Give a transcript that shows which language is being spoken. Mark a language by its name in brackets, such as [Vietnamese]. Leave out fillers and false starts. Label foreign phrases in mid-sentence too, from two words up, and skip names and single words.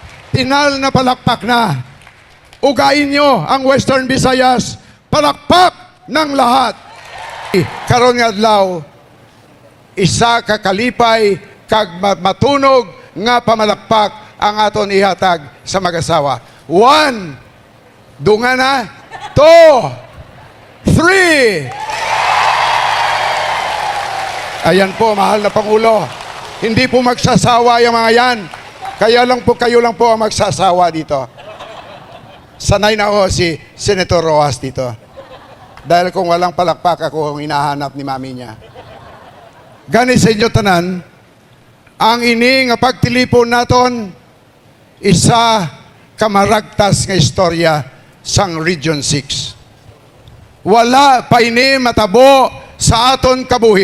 [Filipino] tinal na palakpak na. Ugain nyo ang Western Visayas, palakpak ng lahat. [Hiligaynon] Karon nga adlaw, isa ka kalipay kag matunog nga pamalakpak ang aton ihatag sa mag-asawa. 1, dunga na, 2, 3. [Filipino] Ayan po, mahal na Pangulo. Hindi po magsasawa yung mga yan. Kayo lang po ang magsasawa dito. Sanay na ako si Senator Rojas dito. Dahil kung walang palakpak, ako ang hinahanap ni mami niya. [Hiligaynon] Gani sa inyo tanan, ang ini nga pagtilipon naton, isa kamaragtas nga istorya sang Region 6. Wala pa ini matabo sa aton kabuhi.